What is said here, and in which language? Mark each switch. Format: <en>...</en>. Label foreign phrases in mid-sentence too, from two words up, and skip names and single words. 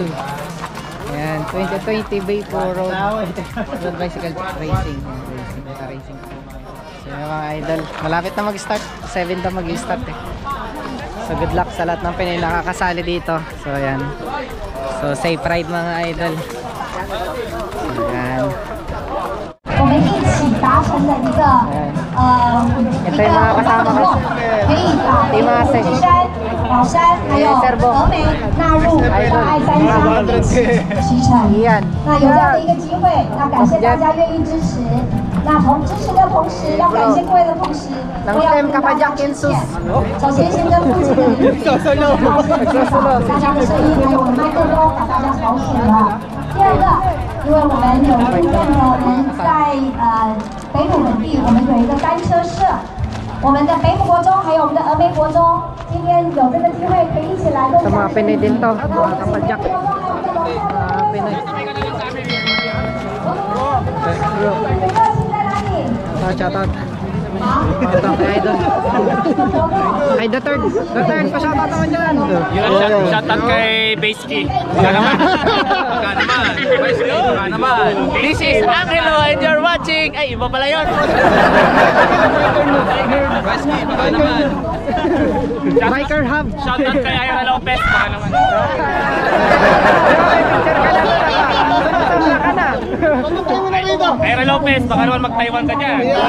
<tl>Ayan, 2020 Bay po</tl> <en>road bicycle racing.</en> <tl>Racing. So yung mga idol, malapit na mag-start. 7 na mag-start eh. So</tl> <en>good luck</en> <tl>sa lahat ng Pinoy nakakasali dito. So ayan. So</tl> <en>safe ride</en> <tl>mga idol. So, ayan.</tl> <zh>我们一起达成的一个</zh> <tl>Ito yung mga kasama ko.</tl> <zh>可以把北部金山、宝山还有峨眉纳入障碍三项一起骑乘。那有这样的一个机会，那感谢大家愿意支持。那同支持的同时，要感谢各位的同时，我要跟大家致歉。首先先跟附近的邻居道歉，大家的声音还有我的麦克风把大家吵醒了。第二个。因为我们有部分呢，我们在北埔本地，我们有一个单车社，我们的北埔国中还有我们的峨眉国中，今天有这个机会可以一起来共享。</zh> <tl>Sa mga Pinoy din to, mga kapadyak.</tl> <en>Pinoy. Shout out. Shout out</en> <tl>kay Idol. Ay,</tl> <en>the third</en> <tl>pa-shout out naman dyan.</tl> <en>Shout out</en> <tl>kay Basky. Baka naman. Baka naman. Basky, baka naman.</tl> <en>This is Angelo and you're watching.</en> <tl>Ay, iba pala yun. Basky, baka naman. Biker Hub.</tl> <en>Shout out</en> <tl>kay Ira Lopez. Baka naman. Ira Lopez, baka naman mag-Taiwan ka dyan.</tl>